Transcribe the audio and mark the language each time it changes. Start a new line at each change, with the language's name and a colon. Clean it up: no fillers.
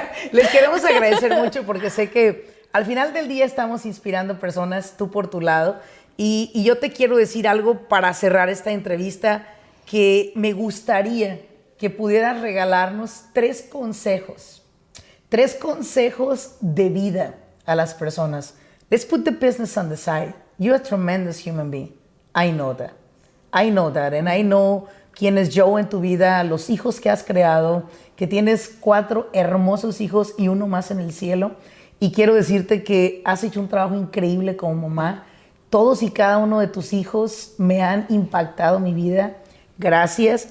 Spanish: Les queremos agradecer mucho porque sé que al final del día estamos inspirando personas, tú por tu lado. Y yo te quiero decir algo para cerrar esta entrevista, que me gustaría que pudieras regalarnos 3 consejos. 3 consejos de vida a las personas.
English: Let's put the business on the side. You're a tremendous human being. I know that. I know that. And I know
Spanish: quién es Joe en tu vida, los hijos que has creado, que tienes 4 hermosos hijos y uno más en el cielo. Y quiero decirte que has hecho un trabajo increíble como mamá. Todos y cada uno de tus hijos me han impactado mi vida. Gracias.